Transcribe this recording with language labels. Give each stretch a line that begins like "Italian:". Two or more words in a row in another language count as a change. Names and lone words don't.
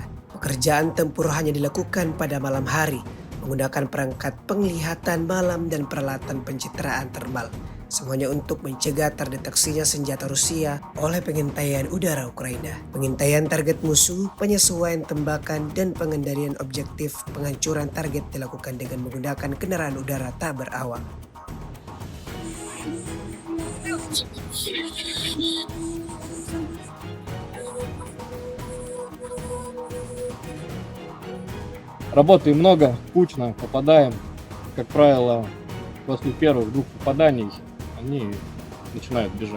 Indonesian: Pekerjaan tempur hanya dilakukan pada malam hari menggunakan perangkat penglihatan malam dan peralatan pencitraan thermal. Semuanya untuk mencegah terdeteksinya senjata Rusia oleh pengintaian udara Ukraina. Pengintaian target musuh, penyesuaian tembakan, dan pengendalian objektif penghancuran target dilakukan dengan menggunakan kendaraan udara tak berawak.
Russian: Работы много, кучно, попадаем. Как правило, после первых двух попаданий они начинают бежать.